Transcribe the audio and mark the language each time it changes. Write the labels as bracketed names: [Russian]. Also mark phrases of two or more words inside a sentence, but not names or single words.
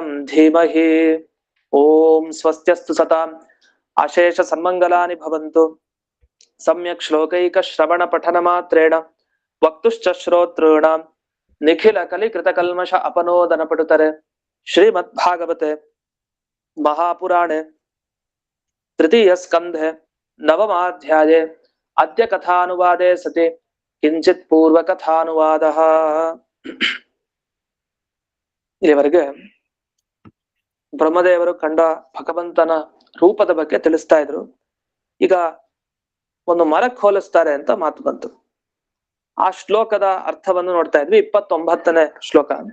[Sanskrit] धीमहि ॐ स्वस्त्यस्तु सताम् अशेष सन्मङ्गलानि भवन्तु सम्यक् श्लोकैकश्रवणपठनमात्रेण वक्तुश्च श्रोतॄणां निखिलकलिकृतकल्मष अपनोदनपटुतरे श्रीमद्भागवते महापुराणे तृतीयस्कन्धे नवमाध्याये अद्य कथानुवादे सति किंचित पूर्वकथानुवादः [Kannada] ಇಲ್ಲಿವರೆಗೆ ಬ್ರಹ್ಮದೇವರು ಕಂಡ ಭಗವಂತನ ರೂಪದ ಬಗ್ಗೆ ತಿಳಿಸ್ತಾ ಇದ್ರು. ಈಗ ಒಂದು ಮರಕ್ಕೆ ಹೋಲಿಸ್ತಾರೆ ಅಂತ ಮಾತು ಬಂತು. ಆ ಶ್ಲೋಕದ ಅರ್ಥವನ್ನು ನೋಡ್ತಾ ಇದ್ವಿ. 29ನೇ ಶ್ಲೋಕ.